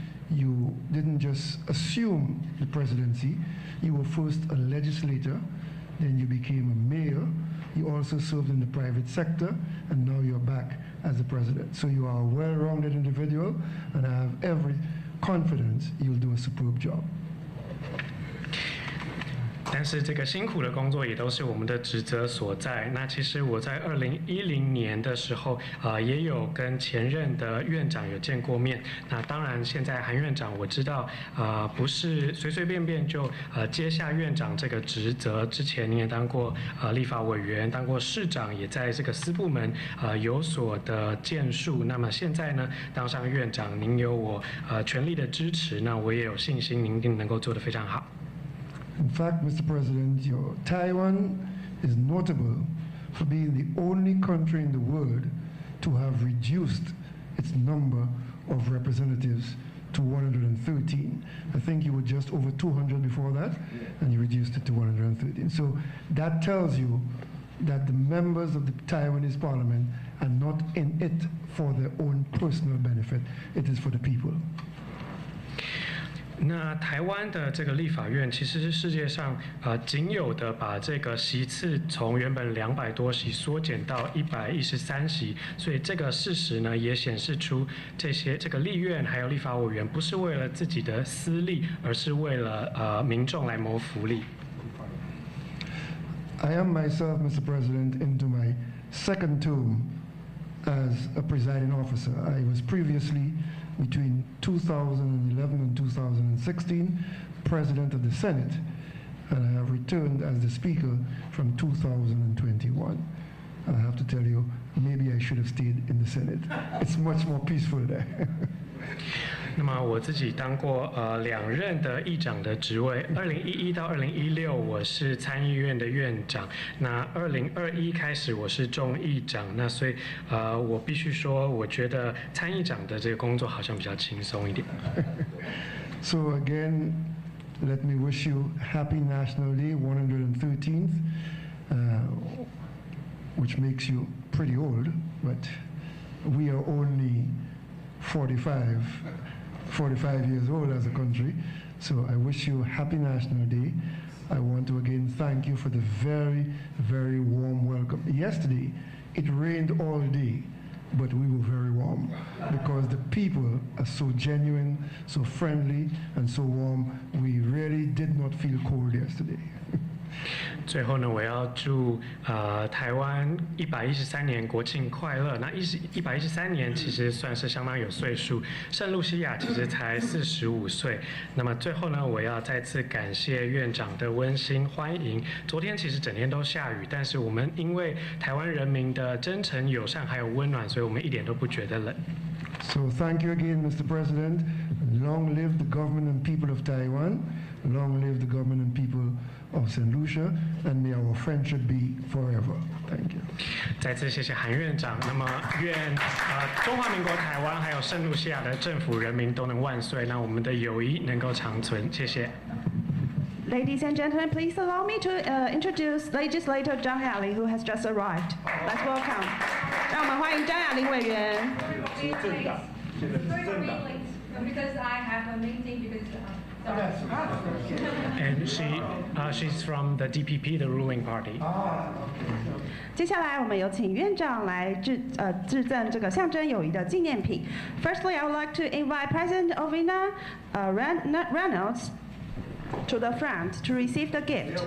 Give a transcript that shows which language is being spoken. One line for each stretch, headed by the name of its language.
English: You didn't just assume the presidency. You were first a legislator, then you became a mayor. You also served in the private sector, and now you're back as the president. So you are a well-rounded individual, and I have every confidence you'll do a superb job.
Chinese: 但是这个辛苦的工作也都是我们的职责所在。那其实我在2010年的时候，也有跟前任的院长有见过面。那当然，现在韩院长我知道，不是随随便便就接下院长这个职责。之前您也当过立法委员，当过市长，也在这个私部门有所的建树。那么现在呢，当上院长，您有我全力的支持，那我也有信心您一定能够做得非常好。
English: In fact, Mr. President, Taiwan is notable for being the only country in the world to have reduced its number of representatives to 113. I think you were just over 200 before that, and you reduced it to 113. So that tells you that the members of the Taiwanese parliament are not in it for their own personal benefit. It is for the people.
Chinese: 那台湾的这个立法院其实是世界上仅有的把这个席次从原本200多席缩减到113席，所以这个事实呢也显示出这个立院还有立法委员不是为了自己的私利，而是为了民众来谋福利。
English: I am myself, Mr. President, into my second term as a presiding officer. I was previously, between 2011 and 2016, President of the Senate, and I have returned as the Speaker from 2021. And I have to tell you, maybe I should have stayed in the Senate. It's much more peaceful there.
Chinese: 那么我自己当过2任的议长的职位，2011到2016我是参议院的院长，那2021开始我是众议长，那所以我必须说，我觉得参议长的这个工作好像比较轻松一点。
English: So again, let me wish you Happy National Day 113th, which makes you pretty old, but we are only 45 years old as a country. So I wish you Happy National Day. I want to again thank you for the very, very warm welcome. Yesterday, it rained all day, but we were very warm because the people are so genuine, so friendly, and so warm. We really did not feel cold yesterday.
Chinese: 最后呢，我要祝台湾113年国庆快乐。那113年其实算是相当有岁数，圣露西亚其实才45岁。那么最后呢，我要再次感谢院长的温馨欢迎。昨天其实整天都下雨，但是我们因为台湾人民的真诚友善还有温暖，所以我们一点都不觉得冷。
English: So thank you again, Mr. President. Long live the government and people of Taiwan. Long live the government and people of St. Lucia, and may our friendship be forever. Thank you.
Chinese: 再次谢谢韩院长。那么愿中华民国台湾还有圣露西亚的政府人民都能万岁，那我们的友谊能够长存。谢谢。
English: Ladies and gentlemen, please allow me to introduce Legislator 张雅玲 who has just arrived. Let's welcome.
Chinese: 让我们欢迎张雅玲委员。
English: Because I have a meeting because. And she's from the DPP, the ruling party.
Chinese: 接下来我们有请院长来致赠这个象征友谊的纪念品。
English: Firstly, I would like to invite President Ovina Reynolds to the front to receive the gift.